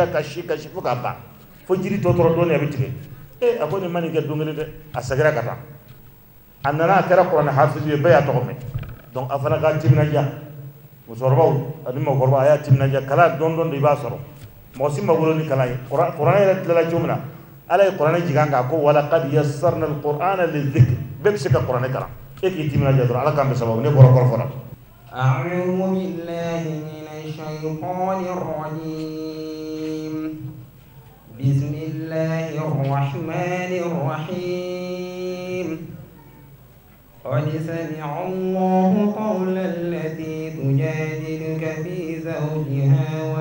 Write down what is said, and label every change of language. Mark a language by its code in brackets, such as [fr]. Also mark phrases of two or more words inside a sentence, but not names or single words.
[bm] ka si fo k'a ban fo jiri tɔ tora dɔɔni a bɛ tigɛ a ko nin ma nin kɛ don kelen dɛ a seginna ka taa a nana a kɛra kuranɛ hafizu ye bɛɛ y'a tɔgɔ mɛn donc a fana ka timinadiya musokɔrɔbaw ani mɔgɔkɔrɔba a y'a timinadiya kalan dɔɔni dɔɔni de i b'a sɔrɔ mɔgɔ si ma wolo ni kalan ye kuranɛ yɛrɛ tilala cogo min na ala ye kuranɛ jigin an kan ko [ar] ولقد يسرنا القرآن للذكر [bm] bɛɛ bɛ se ka kuranɛ kalan e k'i timinadiya dɔrɔn ala k'an bɛ sababu ne bɔra kɔrɔ fɔra [ar] أعوذ بالله من الشيطان الرجيم بسم الله الرحمن الرحيم قد سمع الله قول التي تجادلك في زوجها